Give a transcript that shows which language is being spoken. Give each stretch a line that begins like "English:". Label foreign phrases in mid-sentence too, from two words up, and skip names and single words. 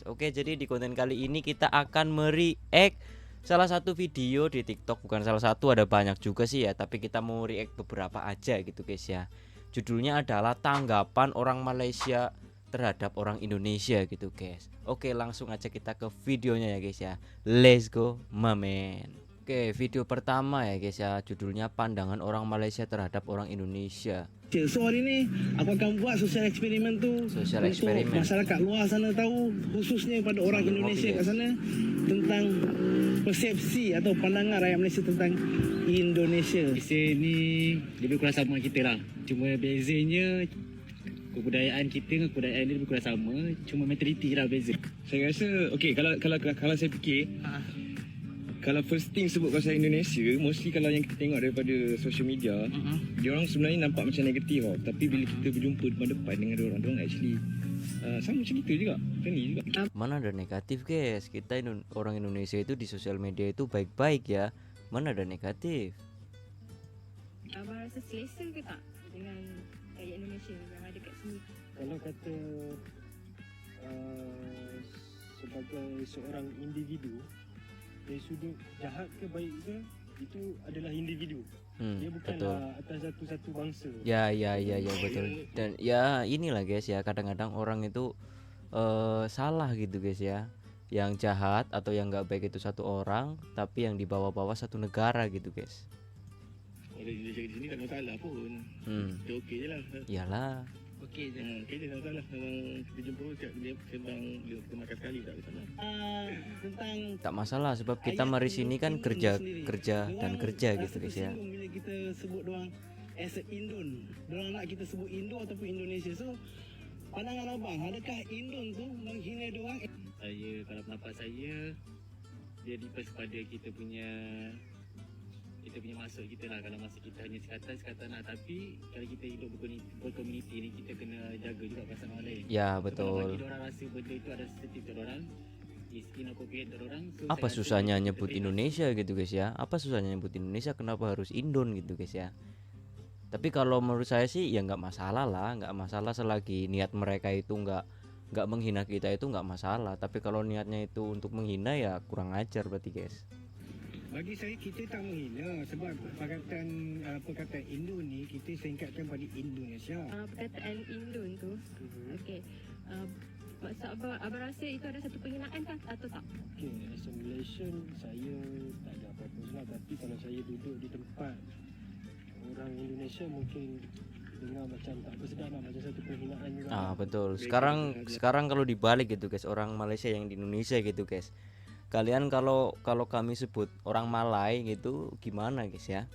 Indonesian: Oke, jadi di konten kali ini kita akan mereact salah satu video di TikTok. Bukan salah satu, ada banyak juga sih ya, tapi kita mau react beberapa aja gitu guys ya. Judulnya adalah tanggapan orang Malaysia terhadap orang Indonesia gitu guys. Oke, langsung aja kita ke videonya ya guys ya.
English: Let's go mamen.
Indonesian: Oke, video pertama ya guys ya, judulnya pandangan orang Malaysia terhadap orang Indonesia.
Malay: So hari ni aku akan buat sosial eksperimen tu Sosial untuk eksperimen. masyarakat luar sana tahu, khususnya pada orang Indonesia kat sana, tentang persepsi atau pandangan rakyat Malaysia tentang Indonesia. Malaysia ni lebih kurang sama kita lah. Cuma bezanya kebudayaan kita dengan kebudayaan dia lebih kurang sama. Cuma mentaliti lah beza. Saya rasa okey, kalau saya fikir kalau
English: first thing
Malay: sebut pasal Indonesia, mostly kalau yang kita tengok daripada
English: social media,
Malay: dia orang sebenarnya nampak macam negatif tau. Tapi bila kita berjumpa depan dengan dia orang actually sama macam kita juga, friendly juga.
Indonesian: Mana ada negatif guys? Kita orang Indonesia itu di sosial media itu baik-baik ya. Mana ada negatif?
Malay: Abang rasa selesa ke tak dengan rakyat Indonesia yang ada kat sini? Kalau kata sebagai seorang individu, dari sudut jahat ke baik ke, itu adalah individu. Dia bukanlah atas satu bangsa. Ya betul.
Indonesian: Dan ya inilah guys ya, kadang-kadang orang itu salah gitu guys ya. Yang jahat atau yang nggak baik itu satu orang, tapi yang dibawa-bawa satu negara gitu guys.
Malay: Orang Indonesia di sini tak masalah pun. Kita okey je lah. Iyalah. Okey je. Okey je, tak masalah. Memang kita jumpa setiap dia sembang, dia makan sekali tak masalah. Tentang Tak masalah sebab kita mari sini kan kerja dan kerja gitu guys ya. bila kita sebut doang
English: as a
Malay: Indon, dorang nak kita sebut Indo ataupun Indonesia. So pandangan abang, adakah Indon tu menghina dorang? Saya, kalau pendapat saya, dia depends pada kita punya maksud kita lah. Kalau maksud kita hanya sekatan lah. Tapi kalau kita hidup berkomuniti ni, kita kena jaga juga perasaan orang lain. Ya Kalau betul. bagi orang rasa benda itu ada sensitif untuk orang,
English: is inappropriate
Malay: untuk orang. So
Indonesian: Apa
Malay: saya rasa
Indonesian: susahnya
Malay: kita
Indonesian: nyebut
Malay: bebas.
Indonesian: Indonesia gitu guys ya? Apa susahnya nyebut Indonesia? Kenapa harus Indon gitu guys ya? Tapi kalau menurut saya sih ya nggak masalah lah, nggak masalah selagi niat mereka itu nggak menghina kita itu nggak masalah. Tapi kalau niatnya itu untuk menghina ya kurang ajar berarti guys.
Malay: Bagi saya kita tak menghina sebab perkataan Indo ni kita singkatkan pada Indonesia. Perkataan Indon tu, okey. Maksud abang rasa itu ada satu penghinaan kan atau tak?
English: Okay, as a Malaysian,
Malay: saya tak ada apa-apa salah. Tapi kalau saya duduk di tempat orang Indonesia, mungkin dengar macam tak bersedap lah, macam satu penghinaan juga. Betul.
Indonesian: Sekarang kalau dibalik gitu guys, orang Malaysia yang di Indonesia gitu guys. Kalian kalau kami sebut orang Malay gitu gimana guys ya?